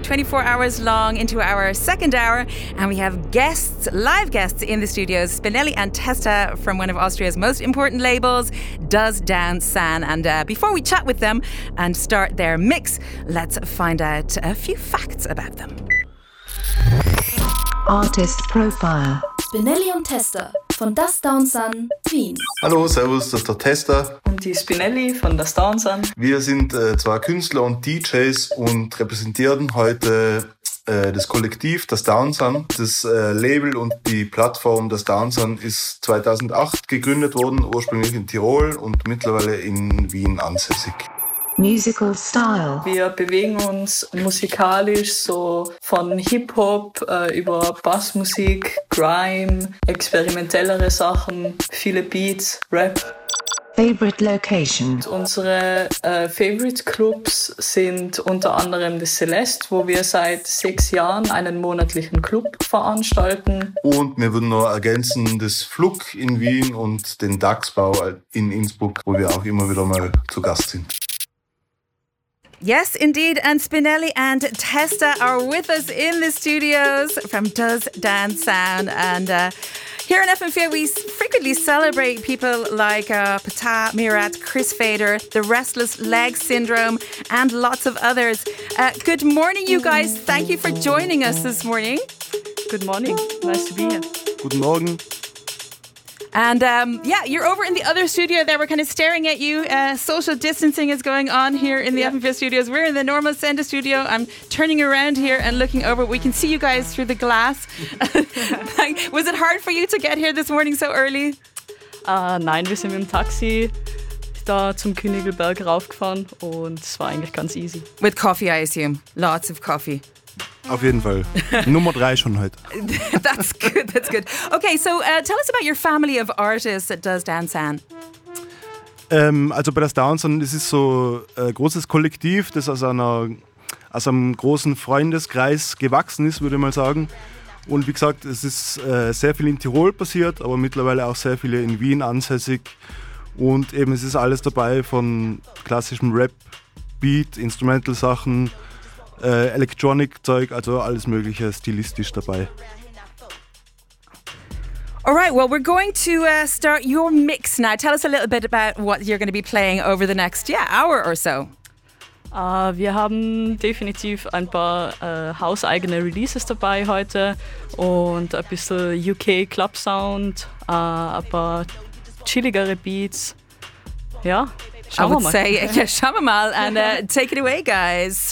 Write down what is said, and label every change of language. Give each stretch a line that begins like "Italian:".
English: 24 hours long into our second hour. And we have guests, live guests in the studios. Spinelli and Testa from one of Austria's most important labels, Does Down San. And before we chat with them and start their mix, let's find out a few facts about them. Artist profile.
German: Spinelli und Testa von Das Down San, Wien. Hallo, servus, das ist der Testa. Und die Spinelli von Das Down San. Wir sind zwar Künstler und DJs und repräsentieren heute das Kollektiv, das Downsun, das Label und die Plattform, das Downsun, ist 2008 gegründet worden, ursprünglich in Tirol und mittlerweile in Wien ansässig.
English: Musical Style.
German: Wir bewegen uns musikalisch so von Hip-Hop über Bassmusik, Grime, experimentellere Sachen, viele Beats, Rap.
English: Favorite Location.
German: Und unsere Favorite Clubs sind unter anderem The Celeste, wo wir seit 6 Jahren einen monatlichen Club veranstalten. Und wir würden noch ergänzen das Flug in Wien und den Dachsbau in Innsbruck, wo wir auch immer wieder mal zu Gast sind.
English: Yes, indeed. And Spinelli and Testa are with us in the studios from Does Dance Sound. And here in FM4, we frequently celebrate people like Patat, Mirat, Chris Fader, The Restless Leg Syndrome, and lots of others. Good morning, you guys. Thank you for joining us this morning. Good morning. Nice to be here.
German: Guten Morgen.
English: And you're over in the other studio there. We're kind of staring at you. Social distancing is going on here in the FM4 studios. We're in the normal Senda studio. I'm turning around here and looking over. We can see you guys through the glass. Was it hard for you to get here this morning so early?
German: Nein, wir sind im Taxi da zum Königlberg raufgefahren und es war eigentlich ganz easy.
English: With coffee, I assume. Lots of coffee.
German: Auf jeden Fall. Nummer 3 schon heute.
English: That's good, that's good. Okay, so tell us about your family of artists at Does Dance Sound.
German: Also bei Does Dance Sound, das ist so ein großes Kollektiv, das aus einem großen Freundeskreis gewachsen ist, würde ich mal sagen. Und wie gesagt, es ist sehr viel in Tirol passiert, aber mittlerweile auch sehr viele in Wien ansässig. Und eben, es ist alles dabei von klassischem Rap, Beat, Instrumental-Sachen, Electronic-Zeug, also alles Mögliche stilistisch dabei.
English: All right, well, we're going to start your mix now. Tell us a little bit about what you're going to be playing over the next hour or so.
German: Wir haben definitiv ein paar hauseigene Releases dabei heute und ein bisschen UK-Club-Sound, ein paar chilligere Beats. Ja.
English: I would say, yeah,
German: schauen wir mal,
English: and take it away, guys.